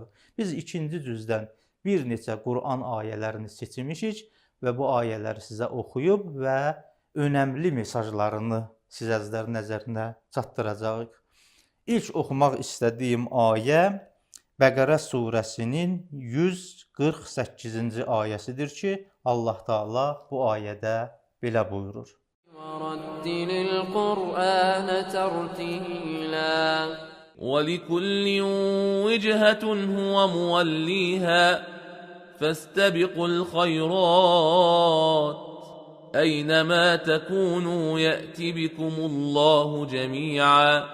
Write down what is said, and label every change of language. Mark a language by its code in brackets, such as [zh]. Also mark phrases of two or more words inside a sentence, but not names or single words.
[az] Biz ikinci cüzdən bir neçə Qur'an ayələrini seçmişik və bu ayələri sizə oxuyub və önəmli mesajlarını siz əzizlərin nəzərinə çatdıracağıq. İlk oxumaq istədiyim ayə Bəqərə surəsinin 148-ci ayəsidir ki, Allah Teala bu ayədə belə buyurur. [ar] وَرَتِّلِ الْقُرْآنَ تَرْتِيلًا وَلِكُلٍّ وِجْهَةٌ هُوَ مُوَلِّيهَا فَاسْتَبِقُوا الْخَيْرَاتِ أَيْنَمَا تَكُونُوا يَأْتِ بِكُمُ اللَّهُ جَمِيعًا